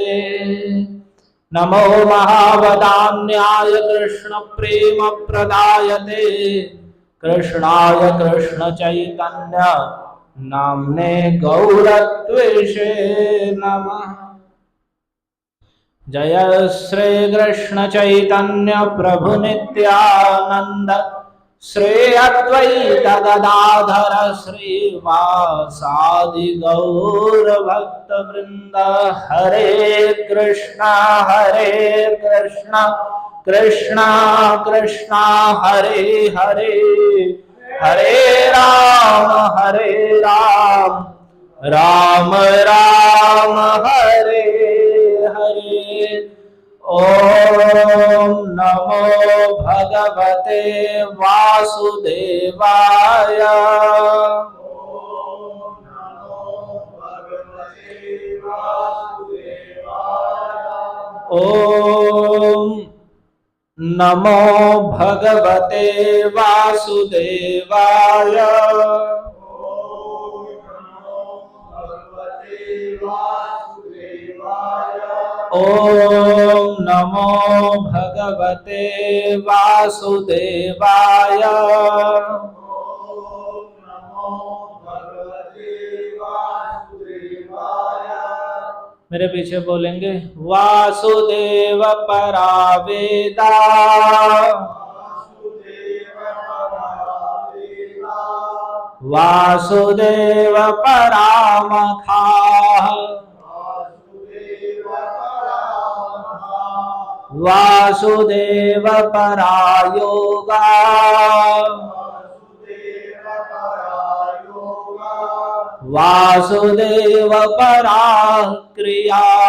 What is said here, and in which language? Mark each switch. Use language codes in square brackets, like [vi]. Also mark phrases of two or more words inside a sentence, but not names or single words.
[sa] नमो महावदान्याय कृष्ण प्रेम प्रदायते कृष्णाय कृष्ण चैतन्य नाम्ने गौरत्वेशे नमः। जय श्री कृष्ण चैतन्य प्रभु नित्यानंद, श्री अद्वैत गदाधर श्रीवासादि गौर भक्त वृंद। हरे कृष्णा कृष्णा कृष्णा हरे हरे, हरे राम राम राम हरे हरे। ओम नमो भगवते वासुदेवाय। ओम नमो भगवते वासुदेवाय। ओम नमो भगवते वासुदेवाय। [hi] मेरे पीछे बोलेंगे [sa] वासुदेव परावेदा, वासुदेव परामखा, वासुदेव परायोगा, वासुदेव परा क्रिया,